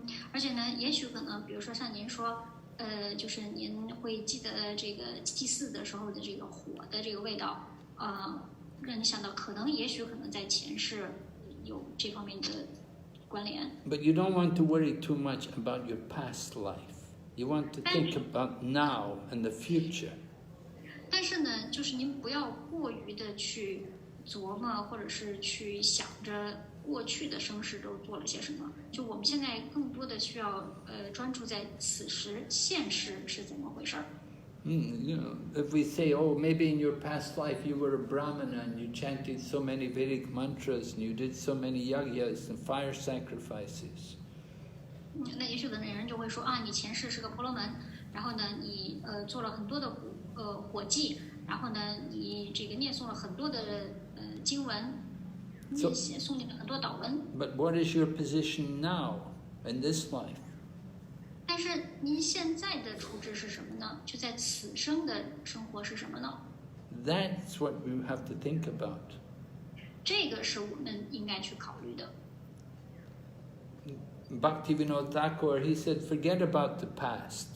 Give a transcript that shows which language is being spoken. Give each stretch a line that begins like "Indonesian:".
Chinese: 而且呢，也许可能，比如说像您说，就是您会记得这个祭祀的时候的这个火的这个味道，让你想到也许可能在前世有这方面的关联。
English: But you don't want to worry too much about your past life. You want to think about now and the future.
Chinese: 但是呢，就是您不要过于的去琢磨，或者是去想着过去的生世都做了些什么。就我们现在更多的需要专注在此时现世是怎么回事儿。
English: If we say, oh, maybe in your past life you were a brahmana and you chanted so many Vedic mantras and you did so many yagyas and fire sacrifices.
Chinese: 那也许的人就会说啊，你前世是个婆罗门，然后呢，你做了很多的火祭，然后呢，你这个念诵了很多的经文，诵念了很多祷文。
English: But what is your position now in this life?
Chinese: 但是您现在的处置是什么呢？就在此生的生活是什么呢？
English: That's what we have to think about.
Chinese: 这个是我们应该去考虑的。
English: Bhaktivinoda Thakur, he said, forget about the past.